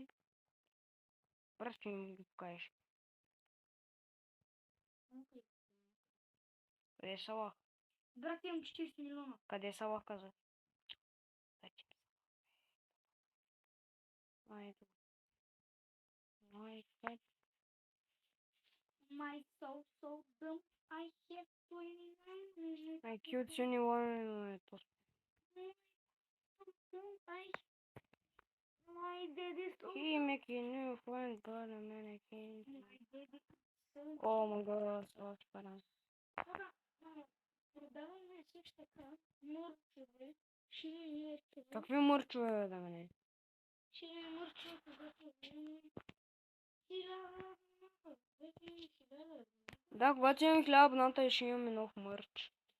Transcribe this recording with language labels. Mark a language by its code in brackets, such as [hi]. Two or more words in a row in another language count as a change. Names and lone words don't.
[bg] Брат, ще ми го покажеш. Къде е Салах? Брат, имам 40 милиона. Къде е Салах, каза? Ето. [en] My soul so dumb. I have 29 minutes. I killed 21 този. My daddy so He make a new friend, but a mannequin. My daddy so Oh my god, [bg] аз парам. продаваме също така мърчове. Шили мърчове. Какви мърчове, да мене? Шили мърчове, когато имаме 1000. Да, когато имам 1000 ще имаме нов мърч.